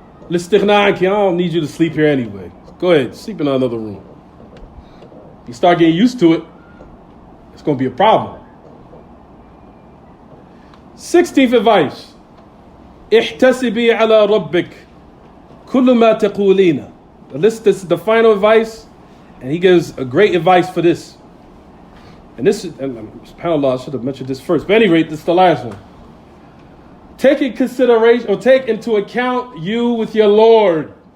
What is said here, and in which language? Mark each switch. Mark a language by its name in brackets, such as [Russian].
[Arabic] الاستغناء عنك, [English] I don't need you to sleep here anyway. Go ahead, sleep in another room. You start getting used to it, it's going to be a problem. 16th advice. [Arabic] احتسبي على ربك كل ما تقولين. [English] This is the final advice, and he gives a great advice for this. And subhanAllah, I should have mentioned this first. But at any rate, this is the last one. Take in consideration, or take into account you with your Lord.